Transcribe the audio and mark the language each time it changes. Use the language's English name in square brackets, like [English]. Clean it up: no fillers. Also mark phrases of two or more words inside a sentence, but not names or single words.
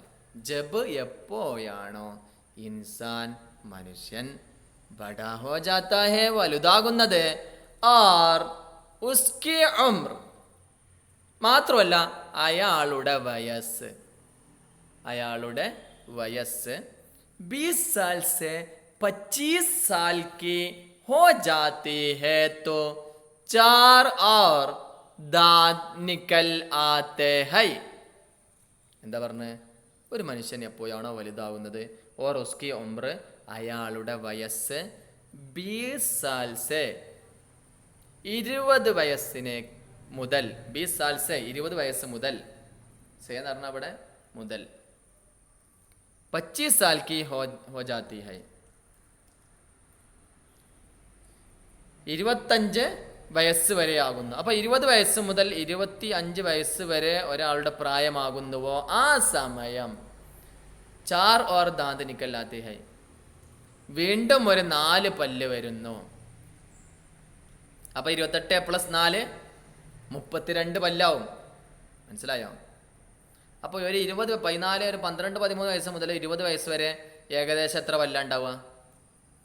[Hindi] ജബ് എപ്പോഴാണോ ഇൻസാൻ മനുഷ്യൻ बड़ा हो जाता है വലുതാകുന്നത്. और उसकी उम्र [Malayalam] മാത്രമല്ല അയാളുടെ വയസ്സ് [Hindi] 20 साल से 25 साल की हो जाती है तो 4 और दांत निकल आते हैं. [Malayalam] എന്താ പറഞ്ഞ്? ഒരു മനുഷ്യൻ എപ്പോഴാണോ വലുതാവുന്നത്, [Hindi] और उसकी उम्र [Malayalam] അയാളുടെ വയസ്സ് [Hindi] 20 साल से [Malayalam] 20 വയസ്സിനെ മുതൽ [Hindi] 20 साल से [Malayalam] 20 വയസ്സ് മുതൽ സേ എന്ന് പറഞ്ഞാൽ അവിടെ മുതൽ [Hindi] 25 साल की हो जाती है. [Malayalam] 25 വയസ്സ് വരെ ആകുന്നു. അപ്പോൾ 20 വയസ്സ് മുതൽ 25 വയസ്സ് വരെ ഒരാളുടെ പ്രായമാകുന്നുവോ ആ സമയം [Hindi] 4 और दांत निकल आते हैं. [Malayalam] വീണ്ടും ഒരു 4 പല്ല് വരുന്നു. അപ്പോൾ 28 + 4 32 പല്ലാവും. മനസ്സിലായോ? അപ്പോൾ ഒരു 20, 14, ഒരു 12, 13 വയസ്സ് മുതൽ 20 വയസ്സ് വരെ ഏകദേശം എത്ര പല്ലാണ് ഉണ്ടാവുക?